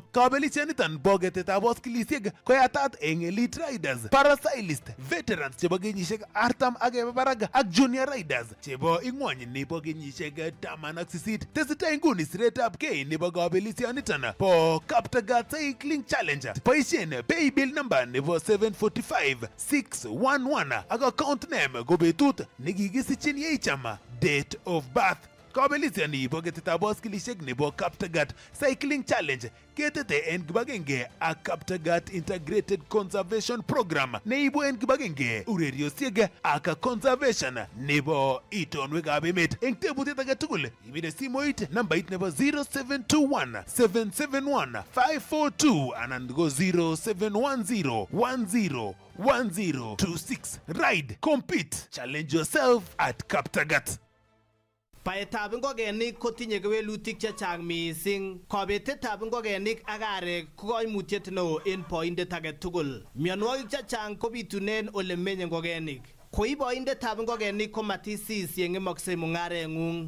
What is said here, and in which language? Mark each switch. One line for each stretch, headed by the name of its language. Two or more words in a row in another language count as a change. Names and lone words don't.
Kalenjin: Kabelisioniton bo ketetab boskilisiek koyatat en
English: elite riders,
Kalenjin: paracyclist, veterans chebo kenyisiek 40 ak barak ak
English: junior riders
Kalenjin: chebo ingwony nebo kenyisiek 18. Tesetai nguni siretab kei nebo kabelisioniton bo Kaptagat Cycling Challenge. Boisien
English: pay bill number
Kalenjin: nebo 745-611 ak
English: account name
Kalenjin: ko betut nekikisichin yeicham,
English: date of birth.
Kalenjin: Kabelisioni bo ketetab boskilisiek nebo Kaptagat Cycling Challenge ketete en kibagenge ak Kaptagat Integrated Conservation Program neibu en kibagenge ureriosiek ak conservation nebo itonwekab emet. En tebutiet age tugul ibire simoit nambait nebo 0721-771-542 anan ko 0710-10-1026.
English: Ride, compete, challenge yourself at Kaptagat.
Kalenjin: Baetab ngokenik kotinye kewelutik chechang mising. Kobetetab ngokenik ak arek ko koimutiet neo en boindet age tugul. Mionwogik chechang kobitunen ole menye ngokenik. Koi boindetab ngokenik ko matisis yeng'emoksei mung'areng'ung.